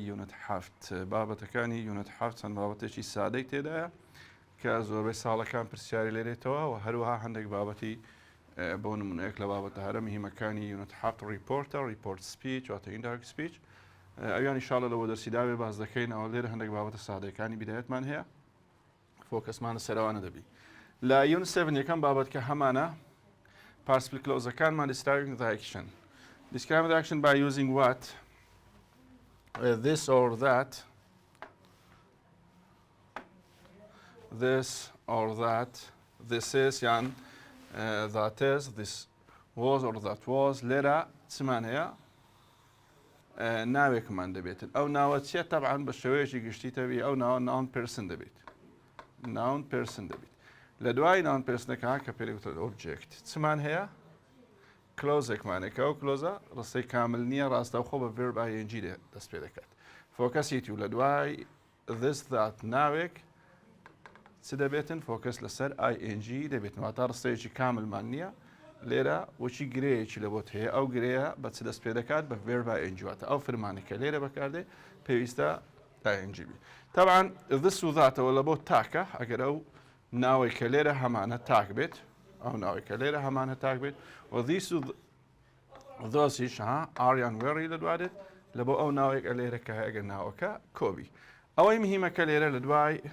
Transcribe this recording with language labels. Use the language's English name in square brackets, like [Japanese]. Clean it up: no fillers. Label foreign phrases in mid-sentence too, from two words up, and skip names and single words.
[Central Kurdish] یونت 7 بابەتەکانی یونت 7 چەند بابەتێکی سادەی تێدایە کە زۆربەی ساڵەکان پرسیاری لێرێتەوە و هەروەها هەندێک بابەتی بۆ نمونەیەک لە بابەتە هەرە مهمەکانی یونت 7 [English] report speech [Central Kurdish] واتە [English] indirect speech [Central Kurdish] ئەویان ئینشاڵڵا لەوە دەرسیداوێ باز دەکەین ئەوە لێرە هەندێک بابەتە سادەکانی بیدایەتمان هەیە فۆکەسمانە سەرەوانە دەبی لا یونت 7 یەکەم بابەت کە هەمانە [English] participle clause [Central Kurdish] ەکانمان [English] describing the action. Describe the action by using what? This or that. This or that. This is يعني that is. This was or that was. [Central Kurdish] لێرە چمان هەیە ناوێکمان دەبێت ئەو ناوە چیە طبعا بە شێوەیەکی گشتی تەبی ئەو ناوە [English] noun person [Central Kurdish] دەبێت [English] noun person [Central Kurdish] دەبێت لە دوای ناون پرسنەکە کە پێی وتە ئۆبجێکت چمان هەیە کلۆزێکمانێکە ئەو کلۆزە ڕستەی کامل نییە ڕاستەوخۆ بە [English] verb ING [Central Kurdish] دەست پێ دەکات فۆکەسیتی و لە دوای [English] this that [Central Kurdish] ناوێک چ دەبێتن فۆکەس لەسەر ING دەبێتەوە تا ڕستەیەکی کاملمان نییە لێرە وەچی گرەیەکی لە بۆت هەیە ئەو گرەیە بە چ دەست پێ دەکات بە [English] verb ING [Central Kurdish] واتە ئەو فرمانێکە لێرە بەکاردێ پێویستە ING بی طبعا this و thatەوە لە بۆ تاکە ئەگەر ئەو ناوی کە لێرە هەمانە تاک بێت ئەو ناوی کە لێرە هەمانە تاک بێت و these و thosiش ئاریان وێڕی لە دوادێت لە بۆ ئەو ناوێک ئە لێرە کە ئەگەر ناوەکە کۆبی ئەوەی مهمەکە لێرە لە دوای